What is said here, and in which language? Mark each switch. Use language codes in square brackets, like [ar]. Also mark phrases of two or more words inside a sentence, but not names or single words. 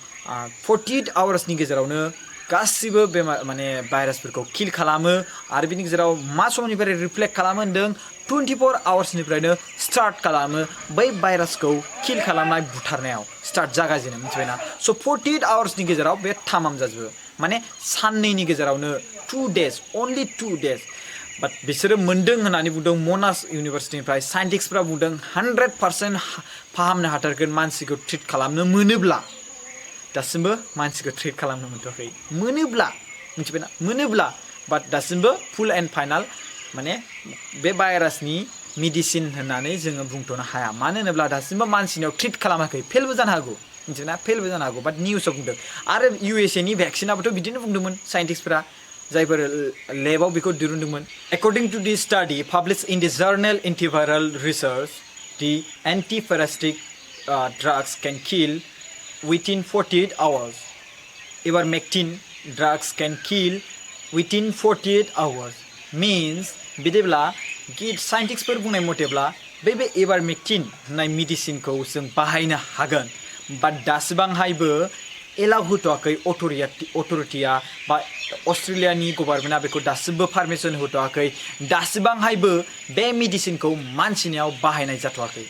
[brx] 48 आवार्सनि गेजेरावनो गासिबो बेमार माने भाइरासफोरखौ किल खालामो आरो बिनि गेजेराव मा समनिफ्राय रिफ्लेक्ट खालामो होनदों 24 आवार्सनिफ्रायनो स्टार्ट खालामो बै भाइरासखौ किल खालामनाय बुथारनायाव स्टार्ट जागासिनो मिथिबायना स' 48 आवार्सनि गेजेराव बे थामाम जाजोबो माने साननैनि गेजेरावनो [en] 2 days only 2 days [brx] बाट बिसोरो मोन्दों होननानै बुंदों मनास इउनिभार्सिटिनिफ्राय साइन्टिस्टफ्रा बुंदों 100% फाहामनो हाथारगोन मानसिखौ ट्रिट खालामनो मोनोब्ला दासिमबो मानसिखौ ट्रिट खालामनो मोनथ'वाखै मोनोब्ला मिथिबायना मोनोब्ला बाट दासिमबो [en] full and final [brx] माने बे भाइरासनि मेडिसिन होननानै जोङो बुंथ'नो हाया मानो होनोब्ला दासिमबो मानसिनियाव ट्रिट खालामाखै फेलबो जानो हागौ मिथिबायना फेलबो जानो हागौ बाट निउसाव बुंदों आरो इउएसएनि भ्याक्सिनाबोथ' बिदिनो बुंदोंमोन साइन्टिस्टफ्रा जायफोर लेबाव बेखौ दिरुनदोंमोन [en] according to the study published in the journal Antiviral Research the anti parasitic drugs can kill within 48 hours. Ivermectin drugs can kill within 48 hours. [brx] Means बिदिब्ला गिद साइन्टिस्टफोर बुंनाय मथेब्ला बे इभारमेक्टिन होननाय मेडिसिनखौ जों बाहायनो हागोन बाट दासिबांहायबो एलाउ होथ'वाखै अथ'रिटिया बा अस्ट्रेलियानि गभर्नमेन्टआ बेखौ दासिमबो पारमिसन होथ'वाखै दासिबांहायबो बे मेडिसिनखौ मानसिनियाव बाहायनाय जाथ'वाखै